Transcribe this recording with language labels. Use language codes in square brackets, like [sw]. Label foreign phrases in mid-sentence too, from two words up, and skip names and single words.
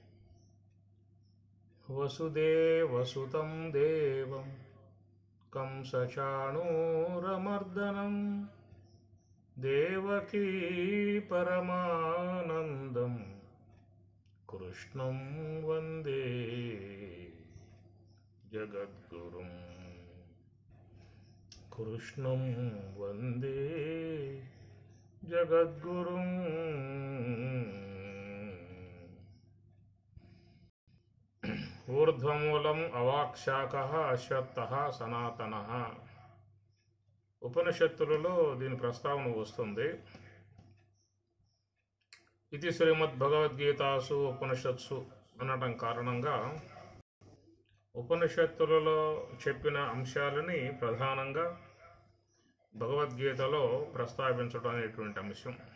[sa] वसुदेवसुतं देवं कंसचाणूरमर्दनं देवकी परमानन्दं कृष्णं वन्दे जगद्गुरुं। कृष्णं वन्दे जगद्गुरुं। ऊर्ध्वमूलम् अवाक्शाकः అశ్వత్థः సనాతనः. [te] ఉపనిషత్తులలో దీని ప్రస్తావన వస్తుంది. ఇది [sa] శ్రీమద్భగవద్గీతాసు ఉపనిషత్సు [te] అనడం కారణంగా ఉపనిషత్తులలో చెప్పిన అంశాలని ప్రధానంగా భగవద్గీతలో ప్రస్తావించడం అనేటువంటి అంశం.